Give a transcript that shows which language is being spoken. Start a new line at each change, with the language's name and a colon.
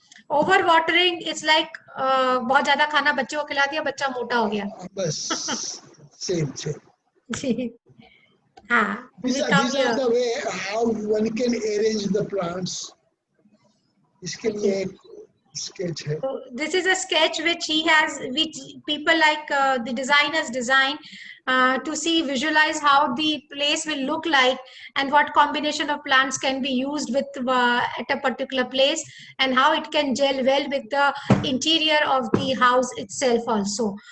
English: over watering it's like
Hindi: बहुत ज्यादा खाना बच्चों को खिला दिया, बच्चा मोटा हो गया. बस सेम. जी हाँ.
English: These are the way how one can arrange the plants.
Hindi: इसके लिए एक sketch है.
English: So this is a sketch which he has, which people like the designers design to see, visualize how the place will look like and what combination of plants can be used with at a particular place, and how it can gel well with the interior of the house itself also.